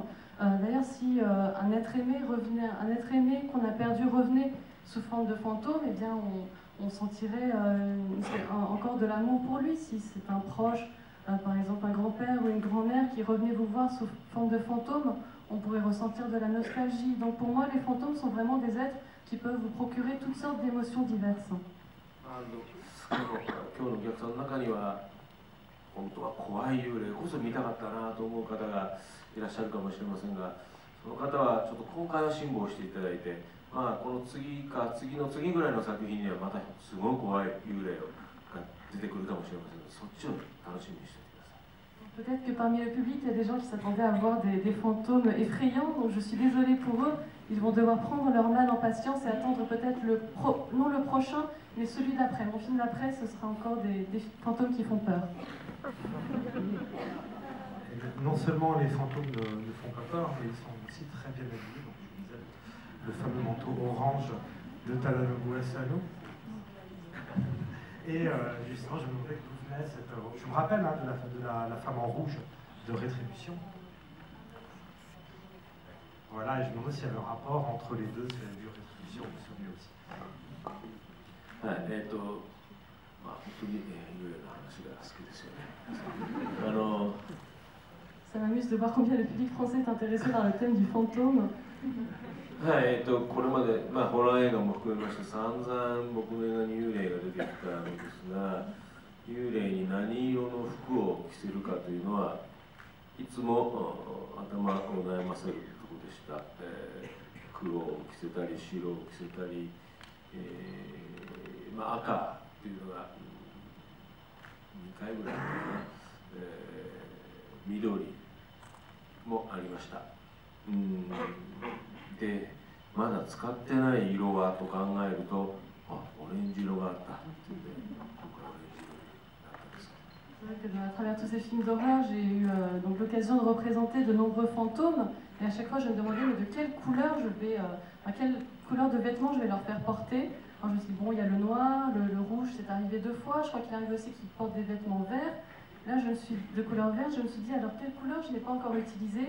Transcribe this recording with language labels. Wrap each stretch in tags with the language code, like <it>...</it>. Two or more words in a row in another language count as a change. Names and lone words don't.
<fr>D'ailleurs, si un être aimé qu'on a perdu revenait sous forme de fantôme, eh bien on sentirait encore de l'amour pour lui. Si c'est un proche, par exemple un grand-père ou une grand-mère qui revenait vous voir sous forme de fantôme, on pourrait ressentir de la nostalgie. Donc pour moi, les fantômes sont vraiment des êtres qui peuvent vous procurer toutes sortes d'émotions diverses.</fr> <ja>今日のお客さんの中には本当は怖い幽霊こそ見たかったなと思う方がいらっしゃるかもしれませんが、その方はちょっと今回の辛抱をしていただいて、この次の次ぐらいの作品にはまたすごい怖い幽霊が出てくるかもしれませんが、そっちを楽しみにしておいてください。</ja> <fr>Peut-être que parmi le public, il y a des gens qui s'attendaient à voir des fantômes effrayants, donc je suis désolée pour eux. Ils vont devoir prendre leur mal en patience et attendre peut-être non le prochain, mais celui d'après. Mon film d'après, ce sera encore des fantômes qui font peur. Non seulement les fantômes ne font pas peur, mais ils sont aussi très bien habillés. Donc, je disais, le fameux manteau orange de Tadanobu Asano. Et justement, je me demandais d'où venait cette... Je me rappelle de la femme en rouge de Rétribution. Voilà, et je me demande s'il y avait un rapport entre les deux, si vous avez vu Rétribution ou celui aussi.</fr> <ja>本当に幽霊の話が好きですよね。</ja> <fr>Ça m'amuse de voir combien le public français est intéressé par le thème du fantôme.</fr> <ja>はい、これまで、ホラー映画も含めまして散々僕の映画に幽霊が出てきたのですが、幽霊に何色の服を着せるかというのはいつも頭を悩ませるところでした。黒を着せたり白を着せたり、赤というのが2回ぐらいかな、緑もありました。でまだ使ってない色はと考えるとオレンジ色があったっていうんで僕はオレンジ色になったんです。</ja> <fr>C'est vrai que à travers tous ces films d'horreur, j'ai eu donc l'occasion de représenter de nombreux fantômes Et à chaque fois, je me demandais mais de quelle couleur à quelle couleur de vêtements je vais leur faire porter. Alors je me suis dit, bon, il y a le noir, le rouge, c'est arrivé 2 fois. Je crois qu'il arrive aussi qu'ils portent des vêtements verts. Là, je me suis de couleur verte, je me suis dit, alors quelle couleur je n'ai pas encore utilisée.</fr>